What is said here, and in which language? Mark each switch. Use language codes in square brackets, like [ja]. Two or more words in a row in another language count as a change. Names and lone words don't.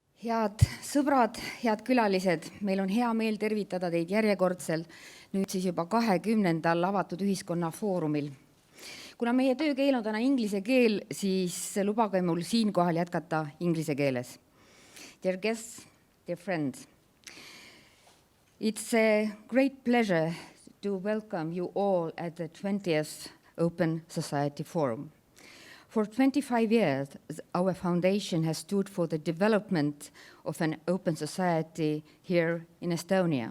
[et] Head sõbrad, head külalised, meil on hea meel tervitada teid järjekordsel, nüüd siis juba 20. avatud ühiskonna foorumil. Kuna meie töökeel on täna inglise keel, siis lubage mul siinkohal jätkata inglise keeles. [en] Dear guests, dear friends, it's a great pleasure to welcome you all at the 20th Open Society Forum. For 25 years, our foundation has stood for the development of an open society here in Estonia.